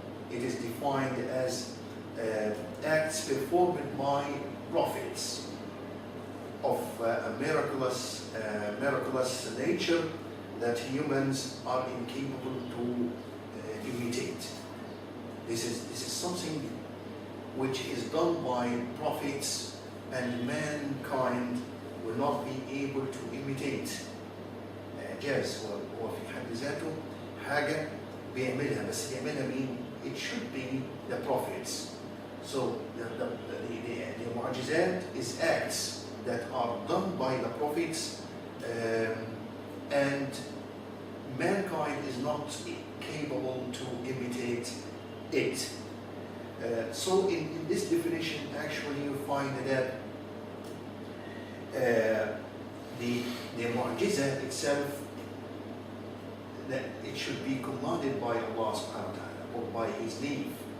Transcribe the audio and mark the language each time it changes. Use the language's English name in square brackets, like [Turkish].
[English] It is defined as acts performed by prophets of a miraculous nature that humans are incapable to imitate. This is something which is done by prophets and mankind will not be able to imitate. [Arabic] إعجاز هو في حد ذاته حاجة بيعملها بس يعملها مين؟ [English] It should be the prophets. So the mu'jizat is acts that are done by the prophets, and mankind is not capable to imitate it. So in this definition, actually you find that the mu'jiza itself, that it should be commanded by Allah subhanahu wa ta'ala or by His leave.